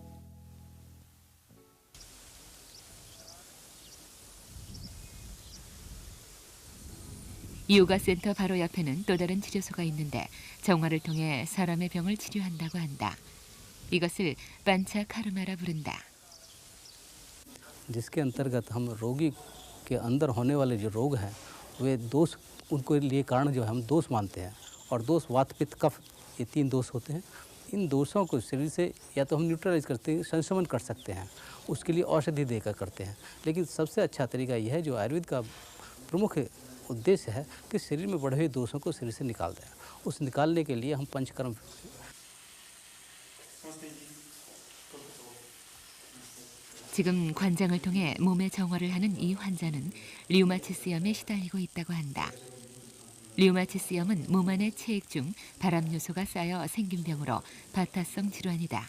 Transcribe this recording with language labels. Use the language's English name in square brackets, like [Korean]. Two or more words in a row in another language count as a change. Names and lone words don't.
[Korean] 요가센터 바로 옆에는 또 다른 치료소가 있는데 정화를 통해 사람의 병을 치료한다고 한다. 이것을 반차 카르마라 부른다. [Hindi] जिसके अंतर्गत हम रोगी के अंदर होने वाले जो रोग हैं वे दोष उनको लिए कारण जो है हम दोष मानते हैं और दोष वात पित्त कफ ये 3 दोष होते हैं। इन दोषों को शरीर से या तो हम न्यूट्रलाइज करते हैं, संशमन कर सकते हैं, उसके लिए औषधि देकर करते हैं। लेकिन सबसे अच्छा तरीका यह है जो आयुर्वेद का प्रमुख उद्देश्य है कि शरीर में बढ़े हुए दोषों को शरीर से निकाल दें। उस निकालने के लिए हम पंचकर्म [Korean] 지금 관장을 통해 몸의 정화를 하는 이 환자는 류마티스염에 시달리고 있다고 한다. 류마티스염은 몸 안의 체액 중 발암 요소가 쌓여 생긴 병으로 바타성 질환이다.